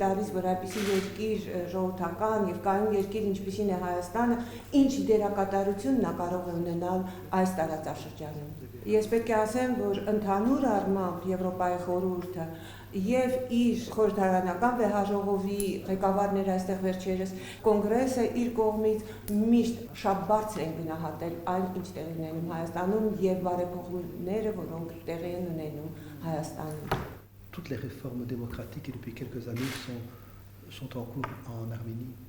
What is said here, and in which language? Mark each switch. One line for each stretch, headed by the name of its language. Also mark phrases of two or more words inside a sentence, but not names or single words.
Armenian: տալիս, որ այդպիսի երկիր ժողովրդական եւ կայուն երկիր, ինչպիսին է Հայաստանը, ինչ դերակատարություն նա կարող է ունենալ այս տարածաշրջանում։ Ես պետք է ասեմ, որ ընդհանուր առմամբ Եվրոպայի խորհուրդը եւ իր խորհրդարանական վեհաժողովի ղեկավարները այստեղ վերջերս կոնգրեսը իր կողմից միշտ շատ բարձր են գնահատել այն, ինչ տեղի ունենում Հայաստանում եւ բարեփոխումները, որոնք տեղի են ունենում Հայաստանում։
French: Toutes les réformes démocratiques qui depuis quelques années sont en cours en Arménie.